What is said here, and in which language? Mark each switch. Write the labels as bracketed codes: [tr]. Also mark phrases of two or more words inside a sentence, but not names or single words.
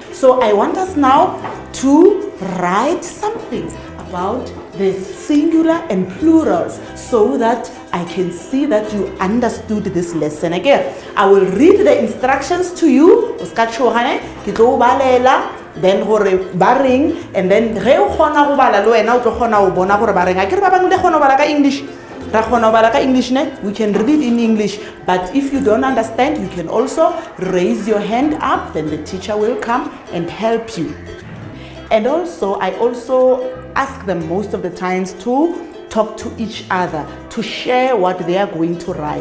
[en] So I want us now to write something about the singular and plurals, so that I can see that you understood this lesson. Again, I will read the instructions to you, then [nso] hore baring, [en] and then [nso] ge o khona go bala le wena o tlo khona go bona gore bareng a ke re ba bang le khona bala ka English. [en] We can read it in English, but if you don't understand, you can also raise your hand up, then the teacher will come and help you. And also, I also ask them most of the times to talk to each other, to share what they are going to write.